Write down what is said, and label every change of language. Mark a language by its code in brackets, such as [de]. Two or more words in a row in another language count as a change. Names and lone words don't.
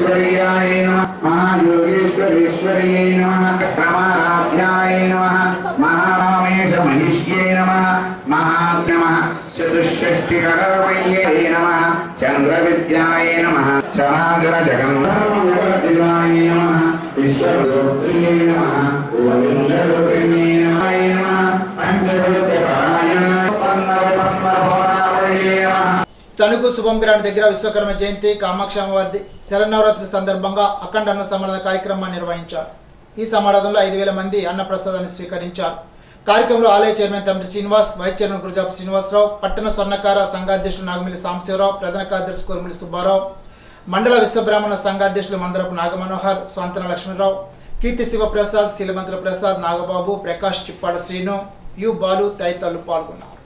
[sa] महाप्रियाय नमः महायोगेश्वरेश्वर्यै नमः प्रमाध्याय नमः महारामेश महिष्यै नमः महात्मः चतुष्षष्टिकरवैयै नमः चंद्रविद्याय नमः चराचर जगन्नाथाय नमः विश्वरूपिणे नमः गोविन्दरूपिणे नमः पंचरूपकाय [te] తణుకు శుభం గ్రాండ్ దగ్గర విశ్వకర్మ జయంతి కామాక్షి అమ్మవారి శరన్నవరాత్రి సందర్భంగా అఖండ అన్న సమారాధన కార్యక్రమాన్ని నిర్వహించారు. ఈ సమారాధనలో 5,000 మంది అన్నప్రసాదాన్ని స్వీకరించారు. కార్యక్రమంలో ఆలయ చైర్మన్ తమిడి శ్రీనివాస్, వైస్ చైర్మన్ గురజాపు శ్రీనివాసరావు, పట్టణ స్వర్ణకార సంఘాధ్యక్షులు నాగమిల్లి సాంబశివరావు, ప్రధాన కార్యదర్శి కోరిమిల్లి సుబ్బారావు, మండల విశ్వబ్రాహ్మణ సంఘాధ్యక్షులు మందరపు నాగమనోహర్, స్వాంతన లక్ష్మణరావు, కీర్తి శివప్రసాద్, శీలమంతుల ప్రసాద్, నాగబాబు, ప్రకాష్, చిప్పాడ శ్రీను, యు బాలు తదితరులు పాల్గొన్నారు.